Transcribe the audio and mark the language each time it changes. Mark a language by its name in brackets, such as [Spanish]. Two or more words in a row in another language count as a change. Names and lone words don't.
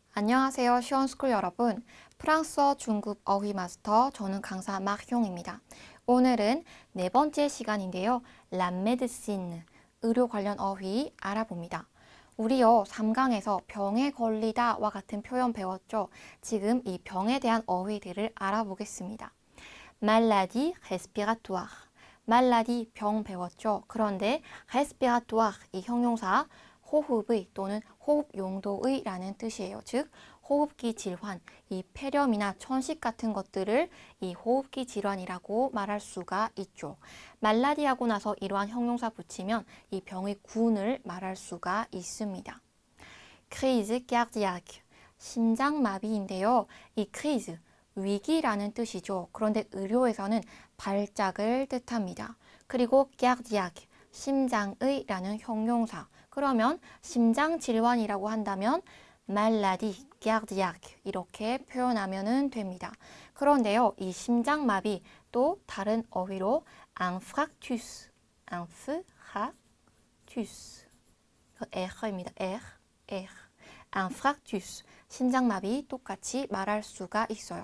[Korean] 안녕하세요. 시원스쿨 여러분. 프랑스어 중급 어휘 마스터 저는 강사 마형입니다. 오늘은 네 번째 시간인데요. [French] La médecine, [Korean] 의료 관련 어휘 알아봅니다. 우리요 3강에서 병에 걸리다와 같은 표현 배웠죠. 지금 이 병에 대한 어휘들을 알아보겠습니다. [French] Maladie respiratoire, maladie [Korean] 병 배웠죠. 그런데 respiratoire 이 형용사 호흡의 또는 호흡 용도의 라는 뜻이에요. 즉 호흡기 질환, 이 폐렴이나 천식 같은 것들을 이 호흡기 질환이라고 말할 수가 있죠. 말라디 하고 나서 이러한 형용사 붙이면 이 병의 군을 말할 수가 있습니다. [French] crise cardiaque, [Korean] 심장마비인데요. 이 crise, 위기라는 뜻이죠. 그런데 의료에서는 발작을 뜻합니다. 그리고 cardiaque, 심장의 라는 형용사. 그러면 심장질환이라고 한다면 [French] maladie cardiaque [Korean] 이렇게 표현하면 됩니다. 그런데요, 이 심장마비 또 다른 어휘로 [French] infarctus, infarctus, [Korean] R입니다. R. infarctus, 심장마비 똑같이 말할 수가 있어요.